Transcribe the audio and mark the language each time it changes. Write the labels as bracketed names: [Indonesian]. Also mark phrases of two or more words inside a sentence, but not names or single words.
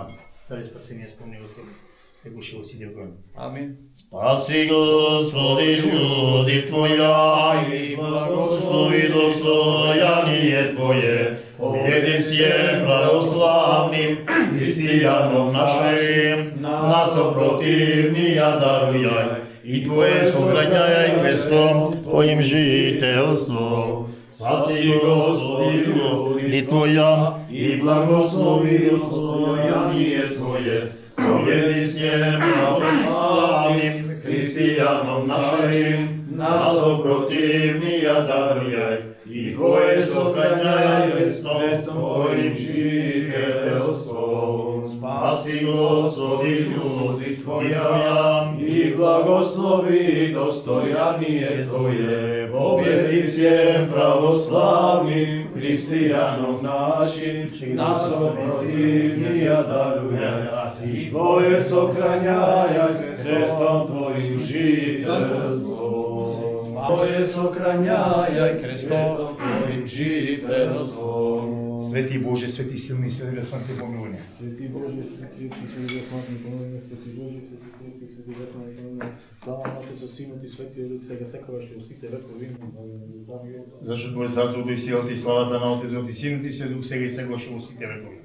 [Macedonian] Заради спасение спомни го Тебе. Се гуши во сите вгони. Амин. [Church Slavic] Спаси Господи људи Твоја и благослови достојание Твое. Победи се православним христијаном нашим, нас опротивнија дарујај и Твое сограѓај крестом Твоим жителство. Спаси Господи људи Твоја и благослови достојание Твое. Победи се православним христијаном нашим, нас опротивнија дарујај и Твое сохрањај крестом Твоим жителство. Спаси Господи људи Твоја И благослови достојание Твое. Победи се православним христијаном нашим, нас опротивнија даруја. И Твое сохрањај крестом Твоим жителство. Твое сохрањај крестом Твоим жителство. Свети Боже, свети силни, свети безсмртни помилување. Свети Боже, свети безсмртни помилување, свети Боже, свети безсмртни помилување. [Macedonian] Слава на Отецот, Синот и Светиот Дух, сега секогаш и во сите векови. Амин. Зашто Твое царството и силата и славата на Отецот и Синот и Светиот Дух, сега и секогаш и во сите векови.